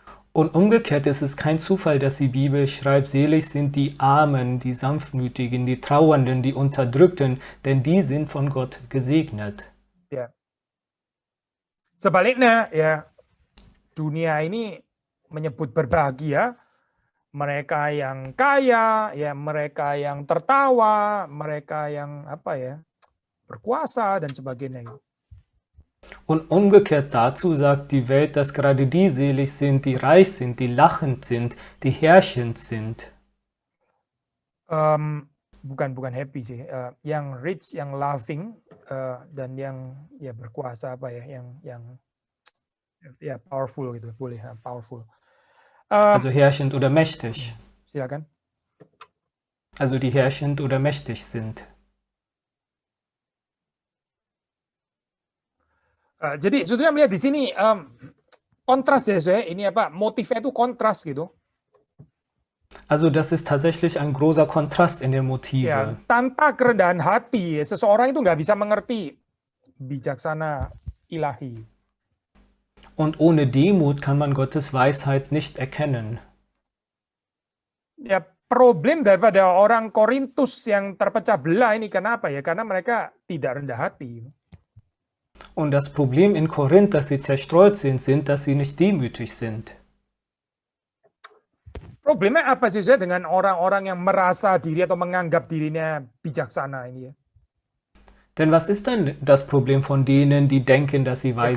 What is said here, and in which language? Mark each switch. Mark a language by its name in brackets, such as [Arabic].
[German] Und umgekehrt ist es kein Zufall, dass die Bibel schreibt, selig sind die Armen, die Sanftmütigen, die Trauernden, die Unterdrückten, denn die sind von Gott gesegnet. [Indonesian] Ya. Sebaliknya ya, dunia ini menyebut berbahagia mereka yang kaya, ya mereka yang tertawa, mereka yang berkuasa dan sebagainya. [German] Und umgekehrt dazu sagt die Welt, dass gerade die selig sind, die reich sind, die lachend sind, die herrschend sind. [Indonesian] Bukan happy sih, yang rich, yang loving, dan yang ya berkuasa yang powerful gitu, boleh powerful. [German] Also herrschend oder mächtig. [Indonesian] Silakan. [German] Also die herrschend oder mächtig sind. [Indonesian] Jadi saudara melihat di sini kontras ya, ini motifnya itu kontras gitu. [German] Also das ist tatsächlich ein großer Kontrast in den Motiven. [Indonesian] Ya, tanpa kerendahan hati, seseorang itu nggak bisa mengerti bijaksana ilahi. [German] Und ohne Demut kann man Gottes Weisheit nicht erkennen. [Indonesian] Ya, problem daripada orang Korintus yang terpecah belah ini kenapa ya? Karena mereka tidak rendah hati. [German] Und das Problem in Korinth, dass sie zerstreut sind, dass sie nicht demütig sind. [Indonesian] Problemnya apa sih dengan orang-orang yang merasa diri atau menganggap dirinya bijaksana ini ya? [German] Denn was ist denn das Problem von denen, die denken, dass sie weise